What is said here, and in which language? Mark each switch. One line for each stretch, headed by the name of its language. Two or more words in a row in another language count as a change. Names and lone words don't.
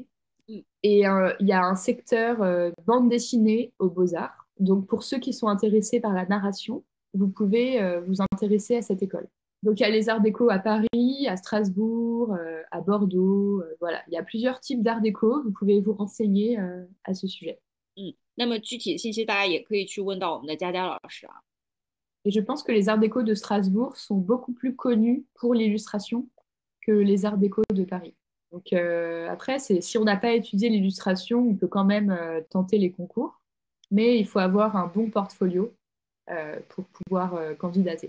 French: Et il y a un secteur bande dessinée aux beaux-arts. Donc, pour ceux qui sont intéressés par la narration, vous pouvez vous intéresser à cette école. Donc, il y a les arts déco à Paris, à Strasbourg, à Bordeaux. Voilà, il y a plusieurs types d'arts déco. Vous pouvez vous renseigner à ce sujet.
Chinese: 那么具体的信息大家也可以去问到我们的佳佳老师啊。
French: Et je pense que les arts déco de Strasbourg sont beaucoup plus connus pour l'illustration que les arts déco de Paris. Donc après, si on n'a pas étudié l'illustration, on peut quand même tenter les concours, mais il faut avoir un bon portfolio pour pouvoir candidater.